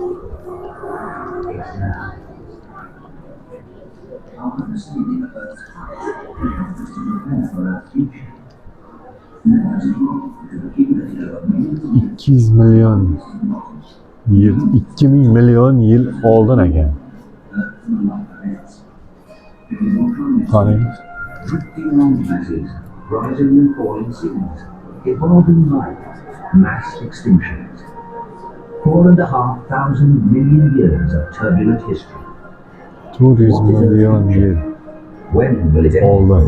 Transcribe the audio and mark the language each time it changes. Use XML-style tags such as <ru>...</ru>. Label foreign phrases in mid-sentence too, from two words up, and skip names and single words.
<uz>$2 milyon yil oldin ekan. Qarang.</uz> <en>Rising and falling seas, evolving life, mass extinctions. 4,500 million years of turbulent history.</en> <uz>200 milyon yil</uz> <en>When will it end?</en> <uz>oldin.</uz>